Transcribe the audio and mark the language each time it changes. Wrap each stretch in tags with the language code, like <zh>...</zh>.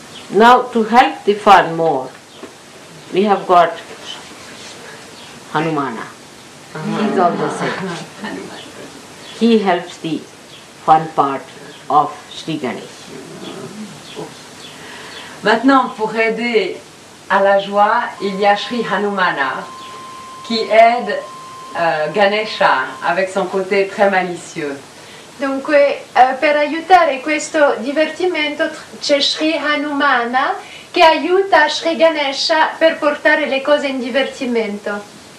<en>Now, to help the fun more, we have got Hanumana. He is also same. He helps the fun part of Shri Ganesha.</en> <fr>Maintenant, pour aider à la joie, il y a Shri Hanumana qui aide Ganesha avec son côté très malicieux.</fr> <it>Dunque, per aiutare questo divertimento c'è Shri Hanumana che aiuta Shri Ganesha per portare le cose in divertimento.</it>